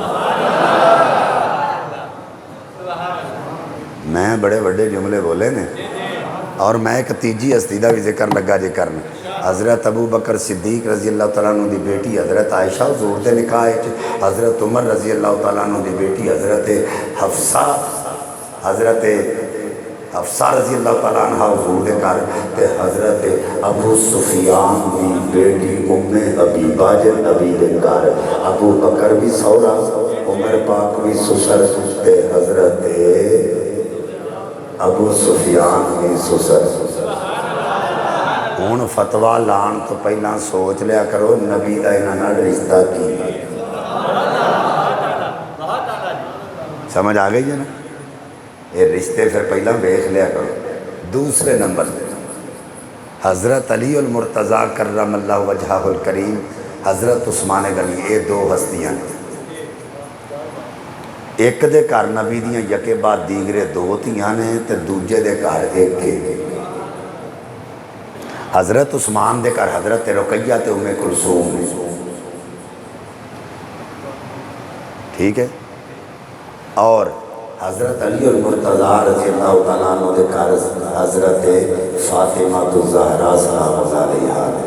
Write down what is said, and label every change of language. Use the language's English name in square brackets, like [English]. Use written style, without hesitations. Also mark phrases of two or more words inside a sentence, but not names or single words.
[Punjabi] میں بڑے بڑے جملے بولے نے اور میں ایک تیجی ہستی کا بھی ذکر لگا جے کرن. حضرت ابو بکر صدیق [Arabic] رضی اللہ تعالیٰ عنہ [Punjabi] دی بیٹی حضرت عائشہ حضور دے نکاح چ، حضرت عمر [Arabic] رضی اللہ تعالیٰ عنہ [Punjabi] دی بیٹی حضرت حفصہ, हज़रत حفصہ [Arabic] رضی اللہ تعالیٰ عنہ [Punjabi] حضور دے گھر تے حضرت ابو سفیان دی بیٹی ام حبیبہ جے نبی دے گھر، ابو بکر بھی سورا، عمر پاک بھی سسر تے حضرت ابو سفیان بھی سسر۔ ہن فتویٰ لان تو پہلا سوچ لیا کرو نبی دا انہاں نال رشتہ کی ہے۔ سمجھ آ گئی ہے نا؟ یہ رشتے پھر پہلا ویکھ لیا کرو۔ دوسرے نمبر حضرت علی المرتضیٰ [Arabic] کرم اللہ وجہہ الکریم، [Punjabi] حضرت عثمان غنی، یہ دو ہستیاں ایک دے گھر نبی دیاں یکے بعد دیگرے دو تھیاں نے تے دوجے دے گھر ایک کے۔ حضرت عثمان دے گھر حضرت رقیہ تے ام کلثوم، ٹھیک ہے، اور حضرت علی المرتضیٰ [Arabic] رضی اللہ تعالیٰ عنہ [Punjabi] دے گھر حضرت فاطمہ الزہرا [Arabic] سلام اللہ علیہا۔